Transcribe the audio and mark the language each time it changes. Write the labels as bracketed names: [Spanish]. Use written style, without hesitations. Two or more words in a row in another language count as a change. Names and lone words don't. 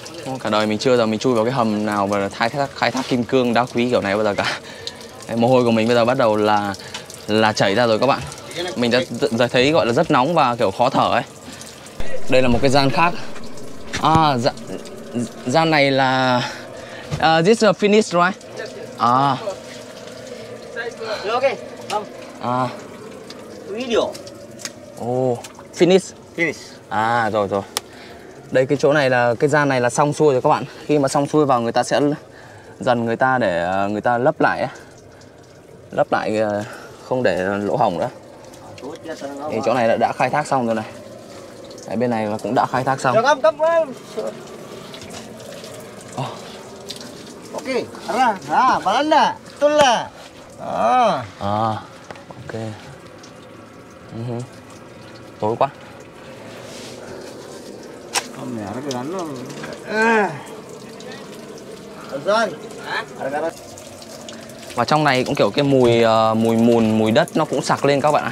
[Vietnamese] Cả đời mình chưa giờ mình chui vào cái hầm nào và khai thác kim cương đá quý kiểu này bao giờ cả. Đấy, mồ hôi của mình bây giờ bắt đầu là chảy ra rồi các bạn. Mình đã thấy gọi là rất nóng và kiểu khó thở ấy. Đây là một cái gian khác. Gian này là [English] this is finished right? [Vietnamese] Video. [English] Oh, finish. [Vietnamese] Rồi. Đây cái chỗ này là cái gian này là xong xuôi rồi các bạn. Khi mà xong xuôi vào người ta sẽ dần người ta để người ta lấp lại ấy. Lấp lại không để lỗ hổng nữa. Thì chỗ này đã khai thác xong rồi này. Đấy, bên này là cũng đã khai thác xong. [Malay] Ok, balanda, betul lah. [Vietnamese] Ok. Tối quá. Và trong này cũng kiểu cái mùi đất nó cũng sặc lên các bạn ạ.